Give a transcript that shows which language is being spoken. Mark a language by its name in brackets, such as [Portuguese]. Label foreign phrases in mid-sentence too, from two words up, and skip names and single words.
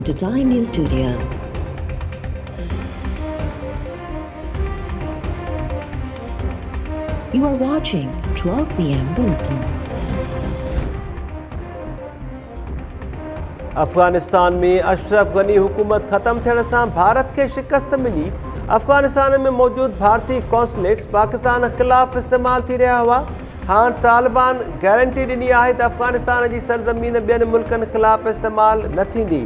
[English] to Time News Studios. You are watching 12 p.m. Bulletin. [Sindhi] अफगानिस्तान में अशरफ गनी हुकूमत ख़त्म थियण सां भारत खे शिकस्त मिली। अफगानिस्तान में मौजूद भारतीय कॉन्सुलेट्स पाकिस्तान ख़िलाफ़ इस्तेमाल थी रहा हुआ। हाणे तालिबान गारंटी ॾिनी आहे त अफगानिस्तान जी सरज़मीन ॿियनि मुल्कनि ख़िलाफ़ इस्तेमाल न थींदी।